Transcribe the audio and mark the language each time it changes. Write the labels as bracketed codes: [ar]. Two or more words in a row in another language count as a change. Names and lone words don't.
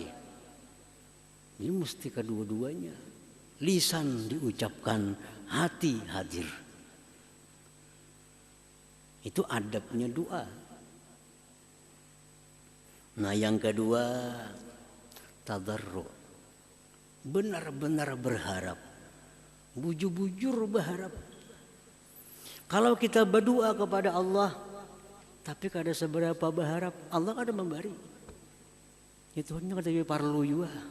[id] Jadi mesti kedua-duanya. Lisan diucapkan, hati hadir. Itu adabnya doa. Nah yang kedua, tadarru. Benar-benar berharap. Bujur-bujur berharap. [bjn] Kalau kita berdoa kepada Allah, tapi kada seberapa berharap, Allah kada memberi. Itu hanya kada perlu juga.